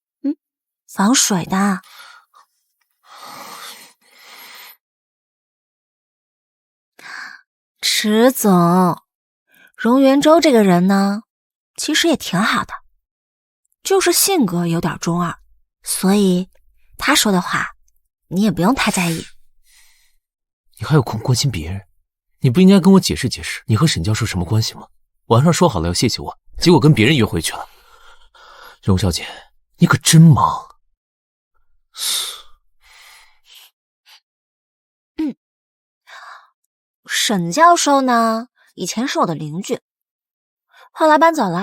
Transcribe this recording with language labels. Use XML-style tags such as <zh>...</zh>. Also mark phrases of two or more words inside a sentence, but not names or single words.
<zh>防水的。池總，榮元州這個人呢，其實也挺好的，就是性格有點中二，所以他說的話你也不用太在意。你還有空關心別人？你不應該跟我解釋解釋你和沈教授什麼關係嗎？晚上說好了要謝謝我，結果跟別人約會去了。榮小姐，你可真忙。沈教授呢，以前是我的鄰居，後來搬走了。</zh>